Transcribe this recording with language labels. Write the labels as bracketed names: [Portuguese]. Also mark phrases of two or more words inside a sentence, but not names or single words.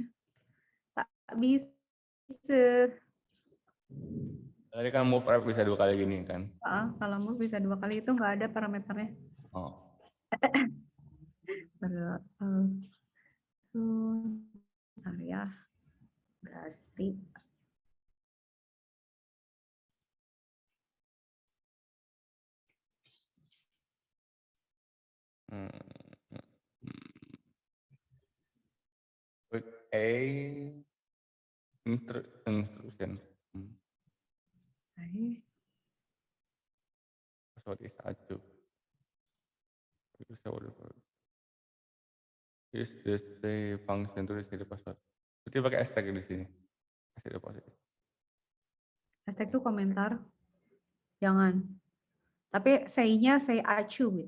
[Indonesian] Tak bisa. Tadi kan [English] move rep [Indonesian] bisa 2 kali gini kan. Kalau move bisa 2 kali itu nggak ada parameternya. Bentar ya. Berarti [English] With instruction. Password is active. Use this function to reset the password. [Indonesian] Berarti pakai hashtag di sini. hashtag itu komentar. Jangan. Tapi say-nya say acu gitu.